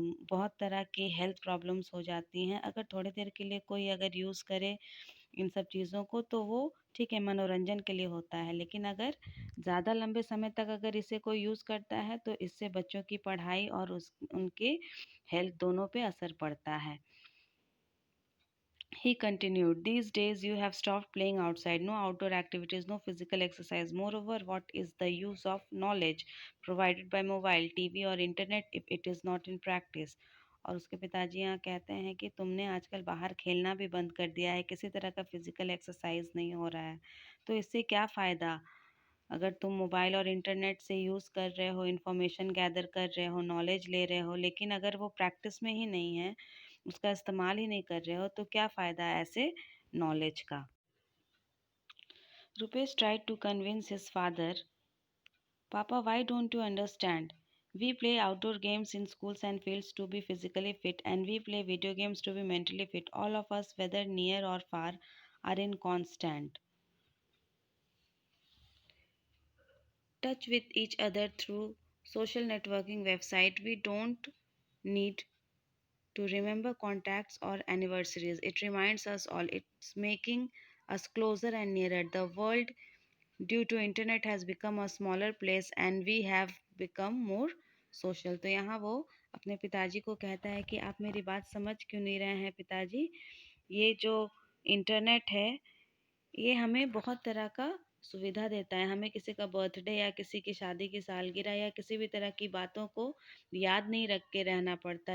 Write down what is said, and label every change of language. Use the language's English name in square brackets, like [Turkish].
[Hindi] बहुत तरह की हेल्थ प्रॉब्लम्स हो जाती हैं। अगर थोड़ी देर के लिए कोई अगर यूज़ करे इन सब चीज़ों को तो वो ठीक है, मनोरंजन के लिए होता है। लेकिन अगर ज़्यादा लंबे समय तक अगर इसे कोई यूज़ करता है तो इससे बच्चों की पढ़ाई और उनके हेल्थ दोनों पे असर पड़ता है। [English] He continued, these days you have stopped playing outside, no outdoor activities, no physical exercise. Moreover, what is the use of knowledge provided by mobile, TV or internet if it is not in practice? [Hindi] और उसके पिताजी यहाँ कहते हैं कि तुमने आजकल बाहर खेलना भी बंद कर दिया है, किसी तरह का फिजिकल एक्सरसाइज नहीं हो रहा है, तो इससे क्या फ़ायदा? अगर तुम मोबाइल और इंटरनेट से यूज़ कर रहे हो, इन्फॉर्मेशन गैदर कर रहे हो, नॉलेज ले रहे हो, लेकिन अगर वो प्रैक्टिस में ही नहीं है, उसका इस्तेमाल ही नहीं कर रहे हो, तो क्या फ़ायदा है ऐसे नॉलेज का? [English] Rupesh tried to convince his father, Papa, why don't you understand? We play outdoor games in schools and fields to be physically fit, and we play video games to be mentally fit. All of us, whether near or far, are in constant touch with each other through social networking website. We don't need to remember contacts or anniversaries. It reminds us all. It's making us closer and nearer. The world due to internet has become a smaller place and we have become more social. [Hindi] तो यहाँ वो अपने पिताजी को कहता है कि आप मेरी बात समझ क्यों नहीं रहे हैं पिताजी? ये जो इंटरनेट है ये हमें बहुत तरह का सुविधा देता है। हमें किसी का बर्थडे या किसी की शादी की सालगिरह या किसी भी तरह की बातों को याद नहीं रख के रहना पड़ता।